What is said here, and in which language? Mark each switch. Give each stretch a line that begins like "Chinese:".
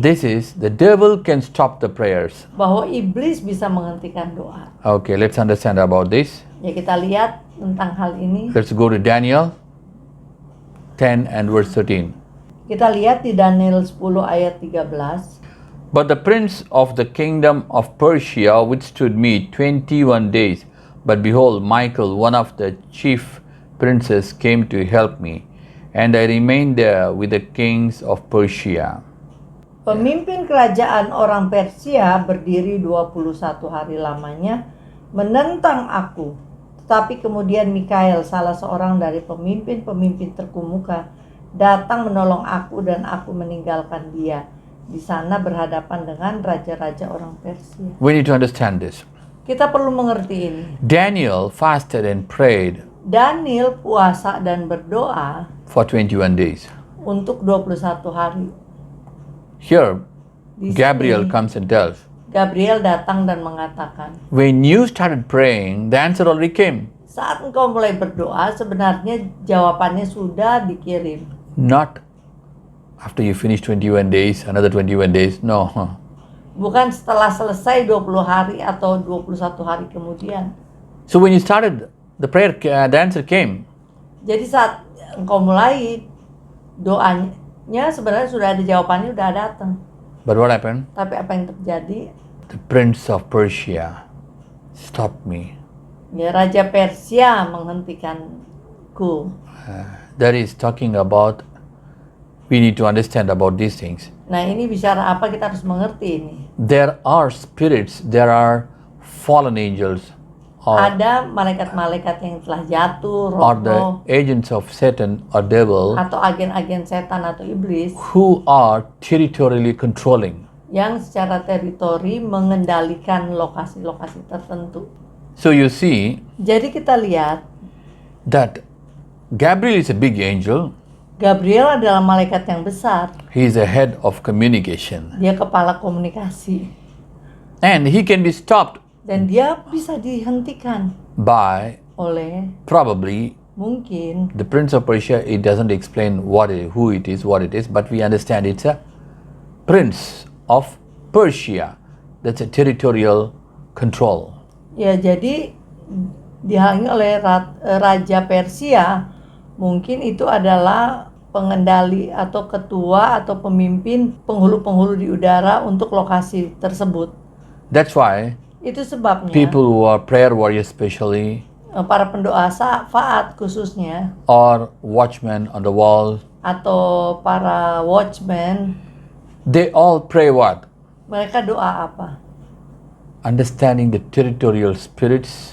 English: This is the devil can stop the prayers.
Indonesian: bahwa iblis bisa menghentikan doa.
English: Okay, let's understand about this.
Indonesian: Ya, kita lihat tentang hal ini.
English: Let's go to Daniel 10 and verse 13.
Indonesian: Kita lihat di Daniel 10 ayat 13.
English: But the prince of the kingdom of Persia withstood me 21 days. But behold, Michael, one of the chief princes, came to help me, and I remained there with the kings of Persia.
Indonesian: Pemimpin kerajaan orang Persia berdiri 21 hari lamanya menentang aku. Tetapi kemudian Mikael, salah seorang dari pemimpin-pemimpin terkemuka, datang menolong aku dan aku meninggalkan dia di sana berhadapan dengan raja-raja orang Persia.
English: We need to understand this.
Indonesian: Kita perlu mengerti ini.
English: Daniel fasted and prayed
Indonesian: Daniel puasa dan berdoa
English: for 21 days.
Indonesian: untuk 21 hari.
English: Here,
Indonesian: Di
English: Gabriel
Indonesian: sini,
English: comes and tells,
Indonesian: Gabriel datang dan mengatakan,
English: when you started praying, the answer already came.
Indonesian: saat engkau mulai berdoa, sebenarnya jawabannya sudah dikirim.
English: Not after you finish 21 days, another 21 days. No.
Indonesian: Bukan setelah selesai 20 hari atau 21 hari kemudian.
English: So when you started the prayer, the answer came.
Indonesian: Jadi saat engkau mulai doanya, sebenarnya sudah ada jawabannya, sudah datang.
English: But what happened?
Indonesian: Tapi apa yang terjadi?
English: The prince of Persia stopped me.
Indonesian: Ya, Raja Persia menghentikanku.
English: That is talking about, we need to understand about these things.
Indonesian: Nah, ini bicara apa, kita harus mengerti ini.
English: There are spirits, there are fallen angels, or
Indonesian: Ada malaikat-malaikat yang telah jatuh,
English: the
Indonesian: roh-roh,
English: agents of Satan or devil
Indonesian: atau agen-agen setan atau iblis
English: who are territorially controlling.
Indonesian: yang secara teritori mengendalikan lokasi-lokasi tertentu.
English: So you see
Indonesian: Jadi kita lihat,
English: that Gabriel is a big angel.
Indonesian: Gabriel adalah malaikat yang besar.
English: He is a head of communication.
Indonesian: Dia kepala komunikasi.
English: And he can be stopped
Indonesian: Dan dia bisa dihentikan
English: by
Indonesian: oleh
English: probably
Indonesian: mungkin
English: the Prince of Persia. It doesn't explain what it is, but we understand it's a Prince of Persia. That's a territorial control.
Indonesian: ya, jadi dihalangi oleh Raja Persia. Mungkin itu adalah pengendali atau ketua atau pemimpin penghulu-penghulu di udara untuk lokasi tersebut.
English: That's why
Indonesian: Itu sebabnya
English: people who are prayer warriors especially,
Indonesian: para pendoa syafaat khususnya,
English: or watchmen on the wall,
Indonesian: atau para watchman,
English: they all pray what?
Indonesian: mereka doa apa?
English: Understanding the territorial spirits